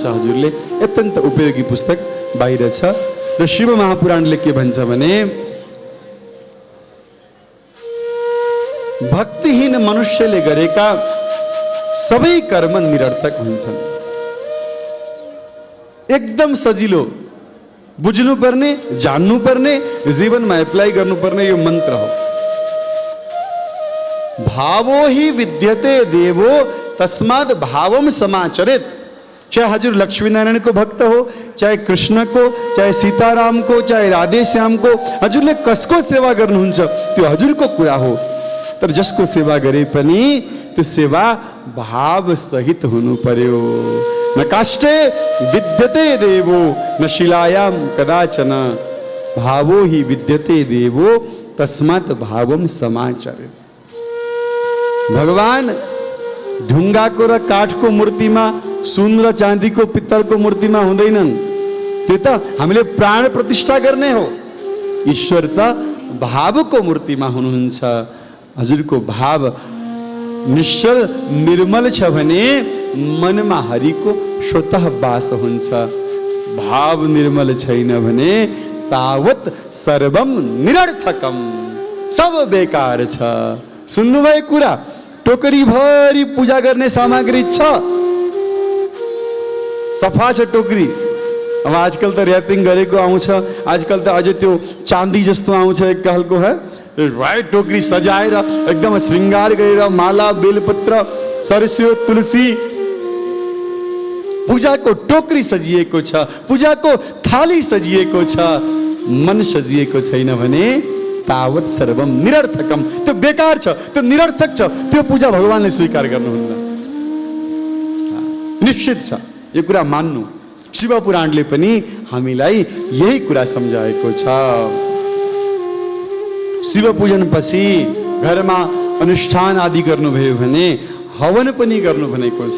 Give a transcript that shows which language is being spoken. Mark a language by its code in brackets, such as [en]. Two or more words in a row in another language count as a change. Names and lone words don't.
[ne] हजुरले अत्यन्त उपयोगी पुस्तक बाहिर छ। र शिव महापुराणले के भन्छ भने भक्तिहीन मनुष्यले गरेका सबै कर्म निरर्थक हुन्छन्। एकदम सजिलो, बुझ्नुपर्ने, जान्नुपर्ने, जीवनमा एप्लाई गर्नुपर्ने यो मन्त्र हो। [sa] भावो हि विद्यते देवो तस्माद् भावम समाचरेत्। [ne] चाहे हजुर लक्ष्मी नारायण को भक्त हो, चाहे कृष्ण को, चाहे सीताराम को, चाहे राधे श्याम को, हजुरले कसको सेवा गर्नुहुन्छ त्यो हजुरको कुरा हो। तर जसको सेवा गरे पनि त्यो सेवा भाव सहित हुनु पर्यो। [sa] न काष्ठे विद्यते देवो न शिलायाम कदाचन, भावो हि विद्यते देवो तस्मात् भावम समाचरेत्। [ne] भगवान ढुङ्गाको र काठको मूर्तिमा, सुन र चाँदीको पित्तलको मूर्तिमा हुँदैनन्। त्यो त हामीले प्राण प्रतिष्ठा गर्ने हो। ईश्वर त भावको मूर्तिमा हुनुहुन्छ। हजुरको भाव निश्चल निर्मल छ भने मनमा हरिको स्वतः वास हुन्छ। भाव निर्मल छैन भने [sa] तावत सर्वम निरर्थकम, [ne] सब बेकार छ। सुन्नुभयो कुरा? टोकरी भरि पूजा गर्ने सामग्री छ, सफा छ टोकरी। अब आजकल त ऱ्यापिङ गरेको आउँछ, आजकल त अझै त्यो चाँदी जस्तो आउँछ एक खालको है, राइट टोकरी सजाएर एकदम श्रृङ्गार गरेर माला, बेलपत्र, सरस्यो, तुलसी, पूजाको टोकरी सजिएको छ, पूजाको थाली सजिएको छ, मन सजिएको छैन भने [sa] तावत सर्वम निरर्थकम, [ne] त्यो बेकार छ, त्यो निरर्थक छ, त्यो पूजा भगवानले स्वीकार गर्नुहुन्न। निश्चित छ यो कुरा मान्नु। शिव पुराणले पनि हामीलाई यही कुरा सम्झाएको छ। शिव पूजन पछि घरमा अनुष्ठान आदि गर्नुभयो भने हवन पनि गर्नु भनेको छ।